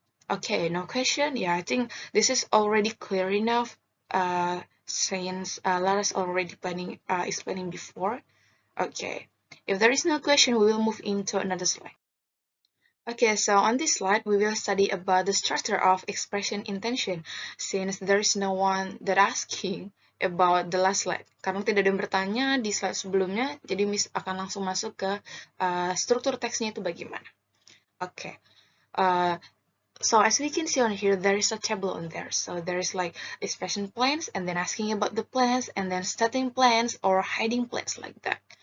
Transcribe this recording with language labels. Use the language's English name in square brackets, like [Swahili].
[English] Okay, no question. Yeah, I think this is already clear enough since Lara's already explaining before. Okay. If there is no question, we will move into another slide. Okay, so on this slide, we will study about the structure of expression intention, since there is no one that asking about the last slide. [Indonesian] Karena tidak ada yang bertanya di slide sebelumnya, jadi Miss akan langsung masuk ke struktur teksnya itu bagaimana. [English] Okay. So as we can see on here, there is a table on there. So there is like expression plans, and then asking about the plans, and then starting plans or hiding plans, like that.